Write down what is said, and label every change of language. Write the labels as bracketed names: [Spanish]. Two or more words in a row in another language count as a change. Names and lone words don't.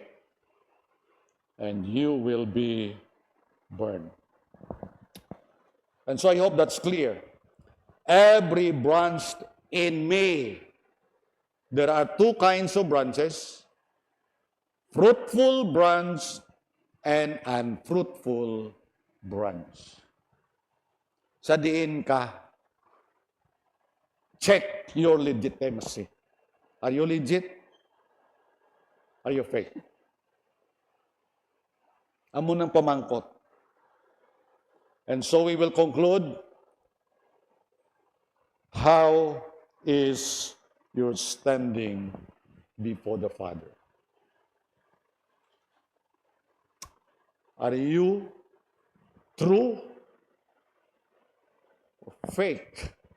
[English] And you will be burned. And so I hope that's clear. Every branch in me, there are two kinds of branches, fruitful branch and unfruitful branch. [Hiligaynon] Sa diin ka, [English] check your legitimacy. Are you legit? Are you fake? [Hiligaynon] Amo ng pamangkot. [English] And so we will conclude. How is your standing before the Father? Are you true or fake?